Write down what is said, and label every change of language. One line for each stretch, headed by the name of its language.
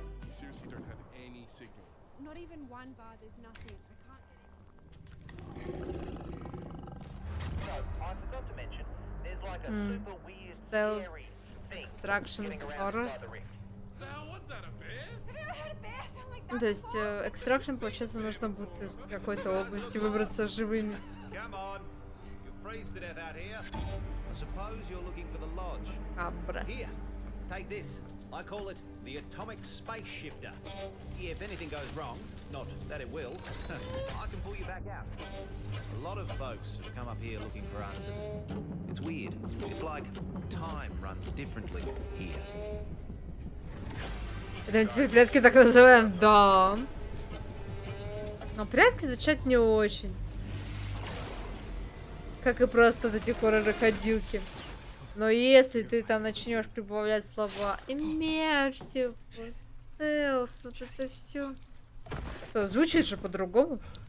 English: Seriously don't have any signal. Not even one bar, there's nothing. I can't get it. So, I forgot to mention, there's like a super weird, Stealth scary thing extraction getting around horror. inside the rift. The hell was that, a bear? Have you ever heard a bear sound like that?
Russian: Ну, то есть, экстракшн, получается, нужно будет из какой-то области выбраться живыми.
English: Come on. You'll freeze to death out here. I suppose you're looking for the lodge. Абра. Here, take this. I call it the atomic space shifter. If anything goes wrong, not that it will, I can pull you back out. A lot of folks have come up here looking for answers. It's weird. It's like time runs differently here.
Russian: Это теперь прятки так называем? Да. Но прятки звучат не очень. Как и просто вот эти хоррор-ходилки. Но если ты там начнешь прибавлять слова иммерсив, стелс, вот это все, то звучит же по-другому.